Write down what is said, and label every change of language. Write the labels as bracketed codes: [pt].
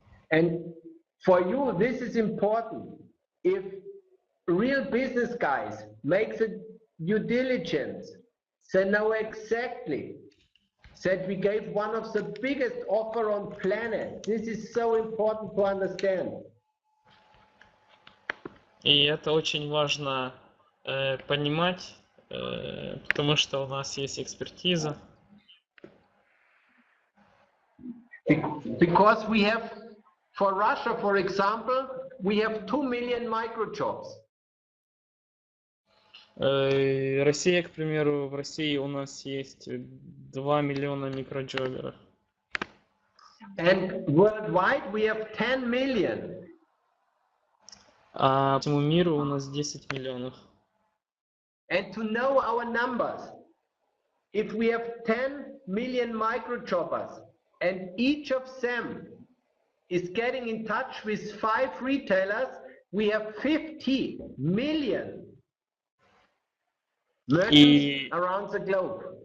[en] And for you, this is important. If real business guys make the due diligence, they know exactly that we gave one of the biggest offer on planet. This is so important to understand. [ru] И это очень важно понимать, потому что у нас есть экспертиза. [en] Because we have, for Russia, for example, we have 2 million microjobs. [ru] Россия, к примеру, в России у нас есть 2 миллиона микроджоберов. [en] And worldwide we have 10 million. [ru] А по всему миру у нас 10 миллионов. [en] And to know our numbers, if we have 10 million microjobbers and each of them is getting in touch with 5 retailers, we have 50 million merchants around the globe.